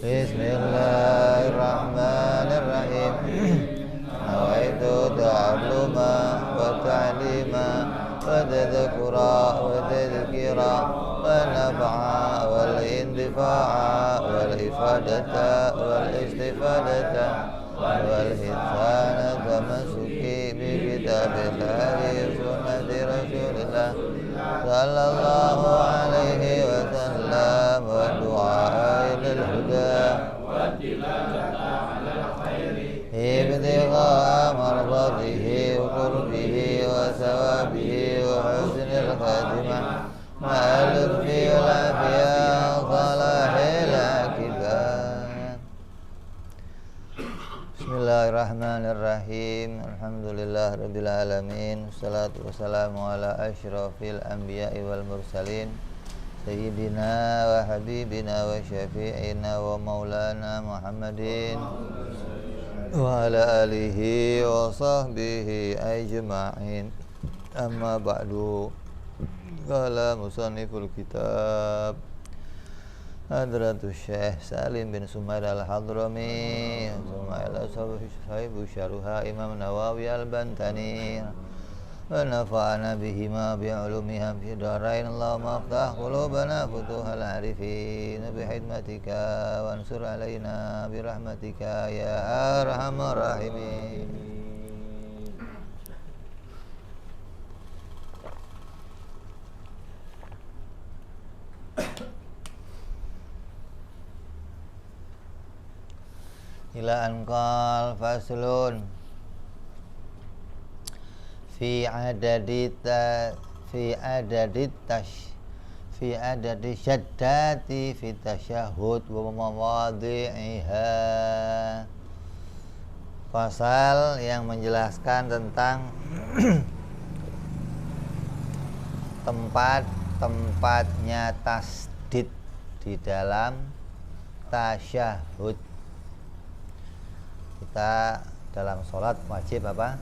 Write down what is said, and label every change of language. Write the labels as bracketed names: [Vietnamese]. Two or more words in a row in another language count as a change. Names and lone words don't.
[Arabic] Bismillahirrahmanirrahim. نويت التعلم والتعليم والتذكر والتذكير والنفع والانتفاع والإفادة والاستفادة والحث التمسك بكتاب الله سنة رسول الله صلى الله عليه وسلم والدعاء إلى الهدى ابتغاء مرضاته وقربه وثوابه وحسن الخاتمة مع اللطف والعافية صلاح العاقبة. Bismillahirrahmanirrahim. الحمد لله رب العالمين والصلاة والسلام على أشرف الأنبياء والمرسلين سيدنا وحبيبنا وشفيعنا ومولانا محمد وعلى آله وصحبه أجمعين. أما بعد قال مصنف الكتاب حضرة الشيخ سالم بن سمير الحضرمي سميل صاحب شرحها إمام نووي البنتني ونفعنا بهما بعلومها في الدارين. اللهم افتح قلوبنا فتوح العارفين بخدمتك وانشر علينا برحمتك يا أرحم الراحمين. إلا أنقل فصل في عدد الشدة في التشهد ومواضعها. [Indonesian] Pasal yang menjelaskan tentang tempat-tempatnya tasdid di dalam tasyahud. Kita dalam sholat wajib apa?